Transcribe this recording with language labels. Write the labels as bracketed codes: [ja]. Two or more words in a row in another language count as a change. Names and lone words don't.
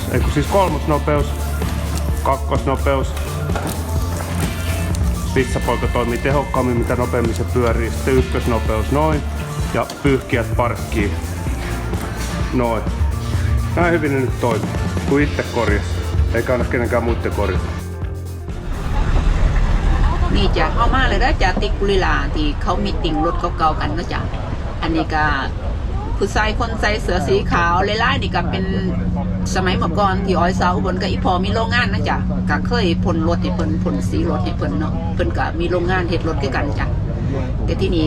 [fi] Eikö siis kolmosnopeus, kakkosnopeus. Pissapoika toimii tehokkaammin, mitä nopeammin se pyörii. Sitten ykkösnopeus noin. Ja pyyhkijät parkkii noin. Näin hyvin ne nyt toimii, kun itse korjasi. Eikä aina kenenkään muiden korjata. [tts] นี่จ้ะเข้ามาเลยนะจ้ะติกุลิลาที่เขามีติ่งรถเก่าๆกันนะจ้ะอันนี้ก็ผู้ชายคนใส่เสื้อสีขาวลายๆนี่ก็เป็นสมัยเมื่อก่อนที่อ้อยเสาบน กับอีพอมีโรงงานนะจ้ะก็เคยพ่นรถให้เพิ่นพ่นสีรถให้เพิ่นเนาะเพิ่นก็มีโรงงานเฮ็ดรถด้วยกันจ้ะแต่ที่นี่